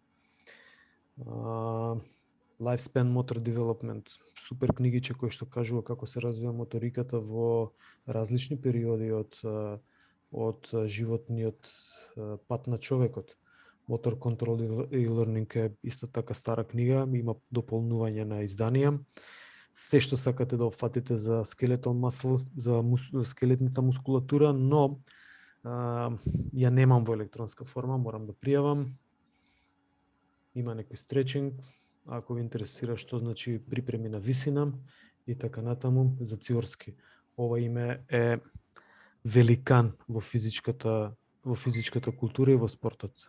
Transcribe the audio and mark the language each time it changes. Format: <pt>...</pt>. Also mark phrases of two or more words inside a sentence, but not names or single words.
<en>Lifespan Motor Development,</en> <mk>супер книгиче кој што кажува како се развива моториката во различни периоди од животниот пат на човекот. Motor Control и Learning е исто така стара книга, има дополнување на изданија. Се што сакате да опфатите за</mk> <en>skeletal muscle,</en> <mk>за скелетната мускулатура, но ја немам во електронска форма, морам да пријавам. Има некој стретчинг, ако ви интересира што значи припреми на висина и така натаму за Циорски. Ова име е великан во физичката култура и во спортот.</mk>